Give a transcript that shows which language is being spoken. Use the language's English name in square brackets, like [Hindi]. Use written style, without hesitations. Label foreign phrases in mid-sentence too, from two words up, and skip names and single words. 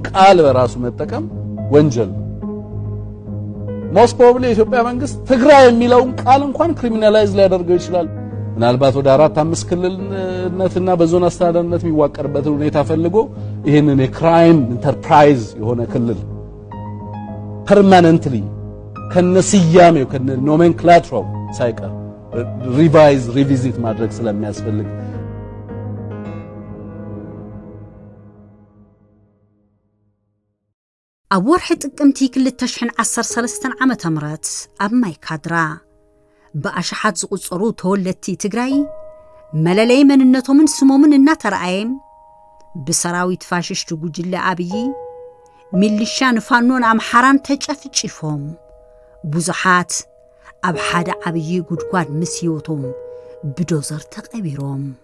[Amharic] ቃል በራሱ መጠቀም ወንጀል ነው። [English] most probably [Amharic] የኢትዮጵያ መንግስት ትግራይ የሚለውን ቃል እንኳን ክሪሚናላይዝ ሊያደርገው ይችላል። ምናልባት ወደ 4-5 ክልልነትና በዞን አስተዳደርነት የሚዋቀርበትን ሁኔታ ፈልጎ ይህንን [English] crime enterprise [Amharic] የሆነ ክልል ፐርማነንትሊ ከነስያሜው ከነ ኖሜንክላቸሩ ሳይቀር ሪቪዚት ማድረግ ስለሚያስፈልግ [Tigrinya] ኣብ ወርሒ ጥቅምቲ 2013 ዓመተ ምህረት ኣብ ማይካድራ በአሽሓት ዝቁጽሩ ተወለቲ ትግራይ መለለይ መንነቶምን ስሞምን እናተረአየን ብሰራዊት ፋሽስት ጉጅለ አብይ ሚሊሻን ፋኖን አምሓራን ተጨፍጭፎም ብዙሓት ኣብ ሓደ አብይ ጉድጓድ ምስ ህይወቶም ብዶዘር ተቀቢሮም